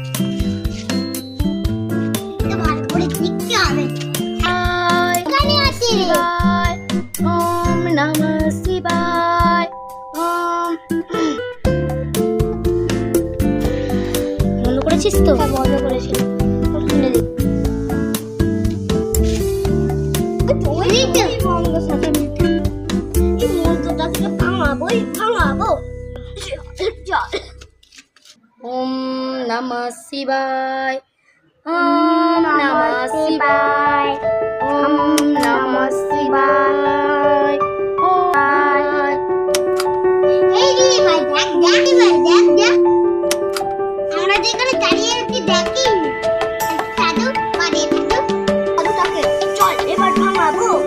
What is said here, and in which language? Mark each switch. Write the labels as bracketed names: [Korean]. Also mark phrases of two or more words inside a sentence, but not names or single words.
[Bangla] ভালো করে দেখতে হবে। এখানে আছে। [Sanskrit] ওম নমঃ শিবায়। [Bangla] ওম বন্ধ করেছিস তো? হ্যাঁ বন্ধ করেছি। শুনে দেখ। [Sanskrit] ওম নমঃ শিবায়। ওম নমঃ শিবায়। ওম নমঃ শিবায়। [Bangla] এই রে ভাই দেখ দেখ ভাই দেখ দেখ আমরা যেখানে দাঁড়িয়ে আছি দেখি সাধু মানে সাধুটাকে চল এবার ভাঙাবো।